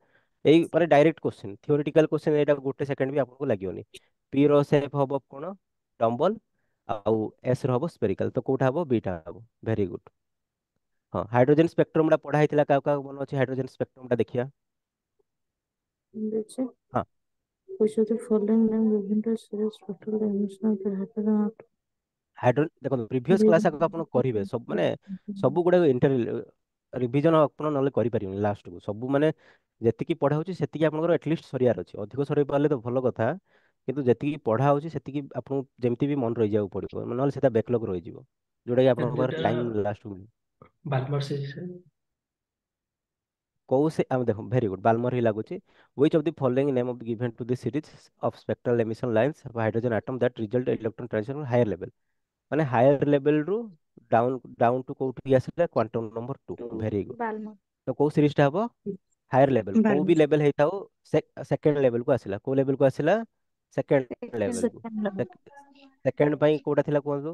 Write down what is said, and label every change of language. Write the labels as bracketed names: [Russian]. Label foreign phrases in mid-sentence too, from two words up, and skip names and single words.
[Odia] ଏଇ ମାନେ [English] direct question theoretical question [Odia] ଏଇଟା ଗୋଟେ ସେକେଣ୍ଡ ବି ଆପଣଙ୍କୁ ଲାଗିବନି। ପି ର ସେପ୍ ହବ କଣ ଡମ୍ବଲ ଆଉ ଏସ ର ହବ ସ୍ପେରିକାଲ ତ କୋଉଟା ହବ ବିଟା ହବ [English] very good. [Odia] ହଁ [English] hydrogen spectrum [Odia] ଟା ପଢା ହେଇଥିଲା କାହାକୁ କାହାକୁ ମନେ ଅଛି [English] hydrogen spectrum [Odia] ଟା ଦେଖିବା। ଦେଖି ହଁ [English] which of the following name given to series spectral dimension of the hydrogen [Odia] ହାଇଡ୍ରୋ ଦେଖନ୍ତୁ [English] previous class [Odia] ଆଗ ଆପଣ କରିବେ ସବୁ ମାନେ ସବୁ ଗୁଡାକ ରିଭିଜନ ଆପଣ ନହେଲେ କରିପାରିବେନି ଲାଷ୍ଟକୁ ସବୁ ମାନେ ଯେତିକି ପଢା ହଉଛି ସେତିକି ଆପଣଙ୍କର ଆଟଲିଷ୍ଟ ସରିବାର ଅଛି ଅଧିକ ସରେଇ ପାରିଲେ ତ ଭଲ କଥା କିନ୍ତୁ ଯେତିକି ପଢା ହଉଛି ସେତିକି ଆପଣଙ୍କୁ ଯେମିତି ବି ମନେ ରହିଯିବାକୁ ପଡିବ ନହେଲେ ସେଟା ବ୍ୟାକଲଗ ରହିଯିବ ଯୋଉଟା କି ସାର୍ ଆପଣଙ୍କ ପାଖରେ ଯୋଉଟା [English] time last [Odia] ବାଲମର ସେ କୋଉ ସେ ଆମେ ଦେଖ [English] very good ବାଲମର [Odia] ହିଁ ଲାଗୁଛି [English] which of the following name of the given to the series of spectral emission lines of hydrogen atom that result in electron transition on higher level ମାନେ higher level ରୁ down to [Odia] କୋଉଠି ଆସିଲା [English] quantum number 2 very good. [Odia] ବାଲମର ତ କୋଉ ସିରିଜ ଟା ହବ [English] higher level [Odia] କୋଉ ବି ବାଲମର ଲେଭେଲ ହେଇଥାଉ [English] second level [Odia] କୁ ଆସିଲା କୋଉ ଲେଭେଲ କୁ ଆସିଲା [English] second level [Odia] କୁ [English] second level [Odia] ସେକେଣ୍ଡ ପାଇଁ କୋଉଟା ଥିଲା କୁହନ୍ତୁ